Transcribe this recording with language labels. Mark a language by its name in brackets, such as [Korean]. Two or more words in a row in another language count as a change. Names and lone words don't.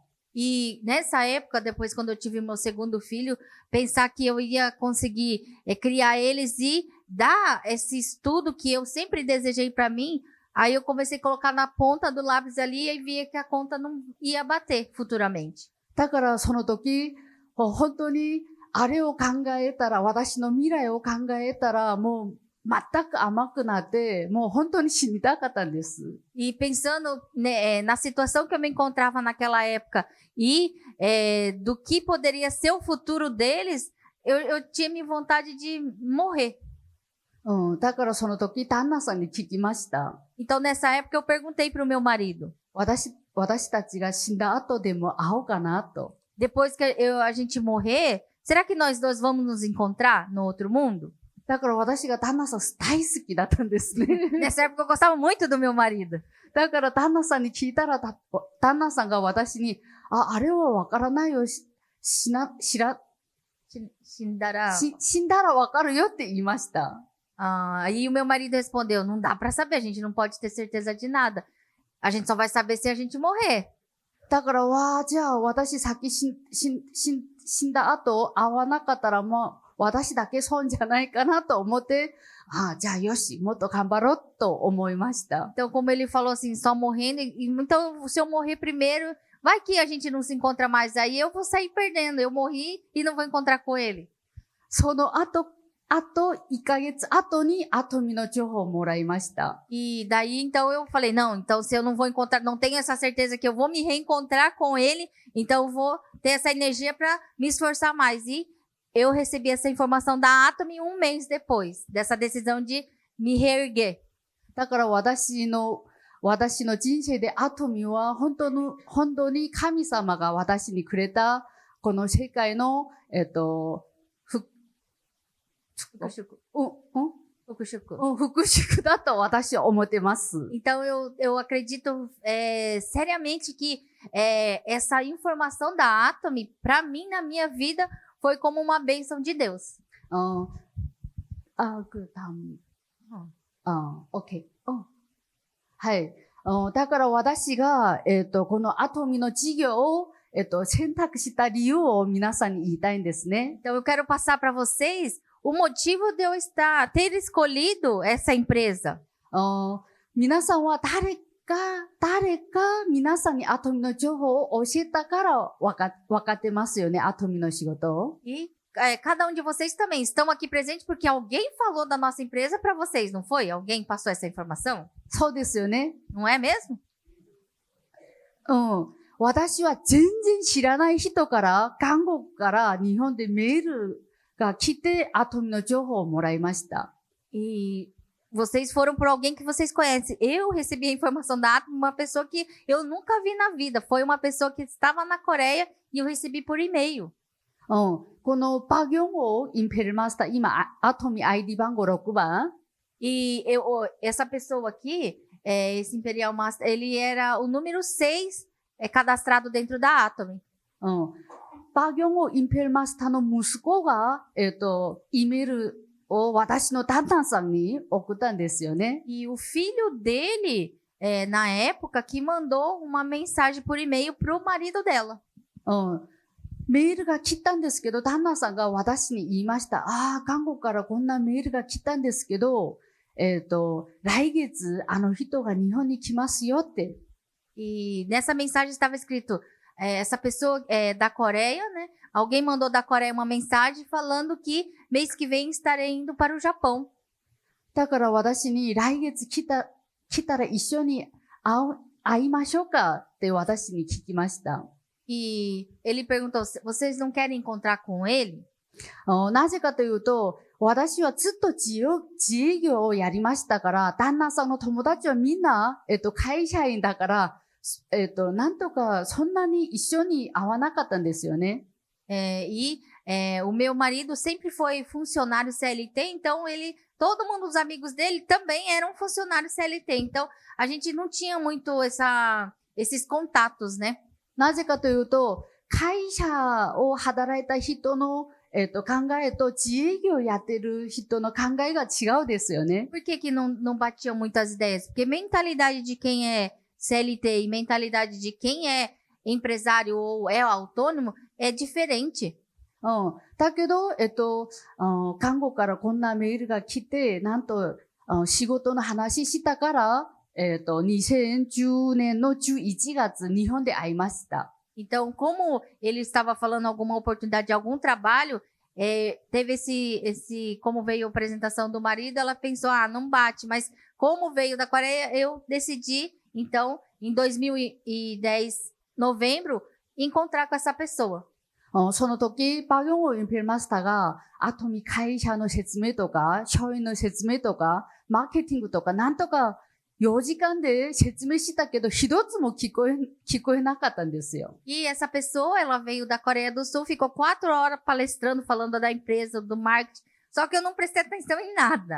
[Portuguese] E nessa época, depois quando eu tive meu segundo filho, pensar que eu ia conseguir criar eles e dar esse estudo que eu sempre desejei para mim, Aí eu comecei a colocar na ponta do lápis ali e via que a conta não ia bater futuramente. [Japanese] だからその時、本当にあれを考えたら、私の未来を考えたら、もう全く甘くなって、もう本当に死にたかったんです。 [Portuguese] E pensando, né, na situação que eu me encontrava naquela época e do que poderia ser o futuro deles, eu tinha minha vontade de morrer. [Japanese] だからその時、旦那さんに聞きました。 [Portuguese] Então, nessa época, eu perguntei para o meu marido. [Japanese] 私たちが死んだ後でも会おうかなと。 [Portuguese] Depois que a gente morrer, será que nós dois vamos nos encontrar no outro mundo? [Japanese] だから私が旦那さん大好きだったんですね。 [Portuguese] Nessa época, eu gostava muito do meu marido. [Japanese] だから旦那さんに聞いたら、旦那さんが私に、あれはわからないよ。死んだらわかるよって言いました。 [Portuguese] Aí o meu marido respondeu, não dá para saber, a gente não pode ter certeza de nada. A gente só vai saber se a gente morrer. [Japanese] だから、じゃあ私先死んだ後会わなかったらもう私だけ損じゃないかなと思って、じゃあよし、もっと頑張ろうと思いました。 [Portuguese] Então, como ele falou assim, só morrendo, então se eu morrer primeiro, vai que a gente não se encontra mais, aí eu vou sair perdendo. Eu morri e não vou encontrar com ele. [Japanese] その後1ヶ月後にアトミの情報をもらいました。 [Portuguese] E daí, então, eu falei, não, então se eu não vou encontrar, não tenho essa certeza que eu vou me reencontrar com ele, então eu vou ter essa energia para me esforçar mais. E eu recebi essa informação da Atomy 1 mês depois dessa decisão de me reerguer. [Japanese] だから私の人生でアトミは本当に神様が私にくれたこの世界の復讐だと私は思ってます。 [Portuguese] Então eu acredito seriamente que essa informação da Atomy, para mim na minha vida, foi como uma bênção de Deus. [Japanese] OK。はい。だから私がこのアトミの事業を選択した理由を皆さんに言いたいんですね。 [Portuguese] Então eu quero passar para vocês o motivo de eu ter escolhido essa empresa. [Japanese] 皆さんは誰か皆さんにアトミの情報を教えたから分かってますよね、アトミの仕事を。 [Portuguese] E cada um de vocês também estão aqui presentes porque alguém falou da nossa empresa para vocês, não foi? Alguém passou essa informação? [Japanese] そうですよね。 [Portuguese] Não é mesmo? [Japanese] 私は全然知らない人から、韓国から日本でメールが来て、アトミの情報をもらいました。 [Portuguese] E vocês foram por alguém que vocês conhecem. Eu recebi a informação da Atomy, uma pessoa que eu nunca vi na vida. Foi uma pessoa que estava na Coreia e eu recebi por e-mail. [Japanese] このパギョンをインペルマスター、今、アトミ ID 番号6番。 [Portuguese] E essa pessoa aqui, esse Imperial Master, ele era o número 6 cadastrado dentro da Atomy. [Japanese] パギョンをインペルマスターの息子が、イメールを私の旦那さんに送ったんですよね。 [Portuguese] E o filho dele, na época, que mandou uma mensagem por e-mail pro marido dela. [Japanese] メールが来たんですけど、旦那さんが私に言いました。韓国からこんなメールが来たんですけど、来月あの人が日本に来ますよって。 [Portuguese] E nessa mensagem estava escrito, essa pessoa da Coreia, né? Alguém mandou da Coreia uma mensagem falando que mês que vem estarei indo para o Japão. [Japanese] だから私に来月来たら一緒に会いましょうかって私に聞きました。 [Portuguese] E ele perguntou, vocês não querem encontrar com ele? [Japanese] なぜかというと、私はずっと自営業をやりましたから、旦那さんの友達はみんな、会社員だから、なんとかそんなに一緒に会わなかったんですよね。 [Portuguese] O meu marido sempre foi funcionário CLT, então todo mundo, os amigos dele também eram funcionários CLT. Então, a gente não tinha muito esses contatos, né? [Japanese] なぜかというと、会社を働いた人の、考えと自営業やってる人の考えが違うですよね。 [Portuguese] Por que não batiam muitas ideias? Porque mentalidade de quem é CLT e mentalidade de quem é empresário ou é autônomo é diferente. [Japanese] だけど、韓国からこんなメールが来て、なんと、仕事の話したから、 2010年の11月、日本で会いました。 [Portuguese] Então, como ele estava falando alguma oportunidade de algum trabalho, teve como veio a apresentação do marido, ela pensou, não bate, mas como veio da Coreia, eu decidi, então, em 2010, novembro, encontrar com essa pessoa. [Japanese] その時、パギョンゴインペルマスターが、アトミ会社の説明とか、商品の説明とか、マーケティングとか、なんとか4時間で説明したけど、一つも聞こえなかったんですよ。 [Portuguese] E essa pessoa, ela veio da Coreia do Sul, ficou 4 horas palestrando, falando da empresa, do marketing, só que eu não prestei atenção em nada.